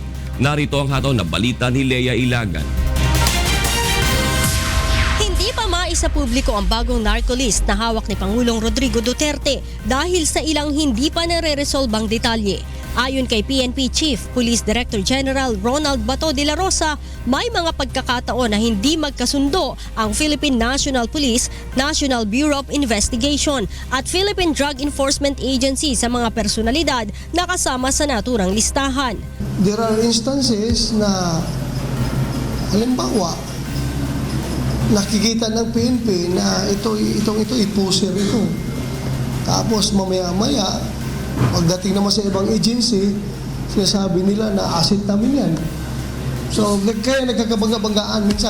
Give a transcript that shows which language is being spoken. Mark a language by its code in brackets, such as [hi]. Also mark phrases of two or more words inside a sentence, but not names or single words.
[tl] Narito ang hataw na balita ni Lea Ilagan. Hindi pa maisa publiko ang bagong narco-list na hawak ni Pangulong Rodrigo Duterte dahil sa ilang hindi pa nare-resolve ang detalye. Ayon kay PNP Chief Police Director General Ronald Bato de la Rosa, may mga pagkakataon na hindi magkasundo ang Philippine National Police, National Bureau of Investigation at Philippine Drug Enforcement Agency sa mga personalidad na kasama sa naturang listahan. [en] There are instances [tl] na halimbawa nakikita ng PNP na ito i-poser ito. Tapos mamaya-maya, pagdating naman sa ibang agency, sinasabi nila na asset namin yan. So, kaya nagkakabangga-banggaan minsan.